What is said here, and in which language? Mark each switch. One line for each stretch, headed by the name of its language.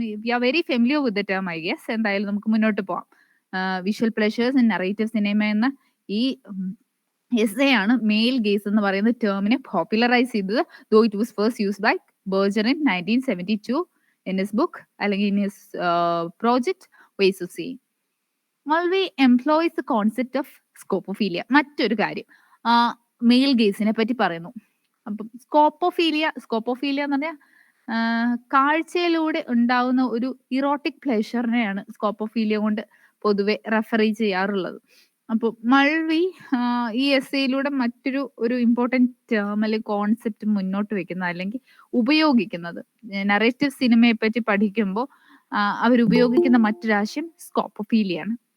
English: We are very familiar with the term I guess.
Malayalam: എന്തായാലും നമുക്ക് മുന്നോട്ട് പോവാം. Visual pleasures in narrative cinema എന്ന ഈ എസ്സേ ആണ് മെയിൽ ഗേസ് എന്ന് പറയുന്ന ടേമിനെ പോപ്പുലറൈസ് ചെയ്തത്.
English: though it was first used by Berger in 1972 in his book,
Malayalam: അല്ലെങ്കിൽ
English: In his project ways of seeing. Mulvey employs the concept of scopophilia.
Malayalam: മറ്റൊരു കാര്യം mail ഗേസിനെ പറ്റി പറയുന്നു. അപ്പം സ്കോപ്പോഫീലിയ എന്ന് പറഞ്ഞാൽ കാഴ്ചയിലൂടെ ഉണ്ടാവുന്ന ഒരു ഇറോട്ടിക് പ്ലഷറിനെയാണ് സ്കോപ്പോഫീലിയ കൊണ്ട് പൊതുവെ റെഫർ ചെയ്യാറുള്ളത്. അപ്പോൾ മൾവി ഈ എസ്സേയിലൂടെ ഒരു ഇമ്പോർട്ടൻറ്റ് ടേം അല്ലെങ്കിൽ കോൺസെപ്റ്റ് മുന്നോട്ട് വെക്കുന്ന, അല്ലെങ്കിൽ ഉപയോഗിക്കുന്നത്, നറേറ്റീവ് സിനിമയെ പറ്റി പഠിക്കുമ്പോൾ അവരുപയോഗിക്കുന്ന മറ്റൊരാശയം സ്കോപ്പോഫീലിയാണ്.